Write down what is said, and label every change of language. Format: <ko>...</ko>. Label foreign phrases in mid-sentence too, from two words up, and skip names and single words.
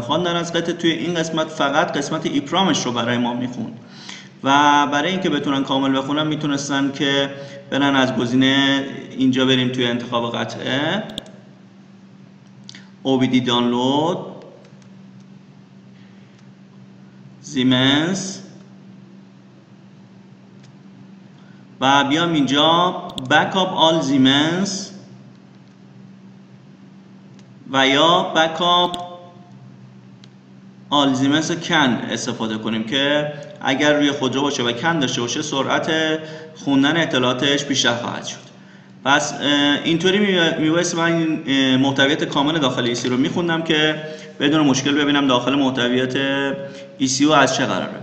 <fa>خواندن از قطعه توی این قسمت فقط قسمت ایپرامش رو برای ما میخوند و برای اینکه بتونن کامل بخونن میتونستن که برن از گزینه اینجا بریم توی انتخاب قطعه OBD دانلود زیمنس و بیام اینجا</fa> <en>backup all Siemens</en> <fa>و یا</fa> <en>backup all Siemens</en> <fa>کن استفاده کنیم که اگر روی خودرو باشه و کن داشته باشه سرعت خوندن اطلاعاتش بیشتر خواهد شد. پس اینطوری میبایست من این محتویات کامل داخل ECU رو میخوندم که بدون مشکل ببینم داخل محتویات ECU از چه قراره.</fa>